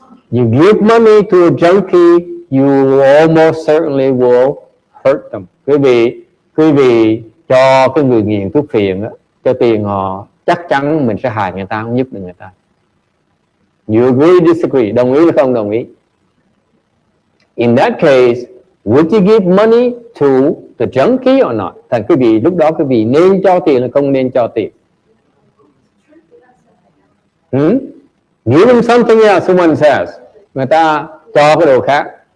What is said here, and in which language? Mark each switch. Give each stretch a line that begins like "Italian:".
English: You give money to a junkie, you almost certainly will hurt them.
Vietnamese: Quý vị cho cái người nghiện thuốc phiện á, cho tiền họ, chắc chắn mình sẽ hại người ta, không giúp được người ta.
English: You agree, disagree?
Vietnamese: Đồng ý hay không đồng ý?
English: In that case, would you give money to the junkie or not?
Vietnamese: Thành quý vị lúc đó quý vị nên cho tiền hay không nên cho tiền?
English: Give them something else, someone says.
Vietnamese: Người ta cho cái đồ khác.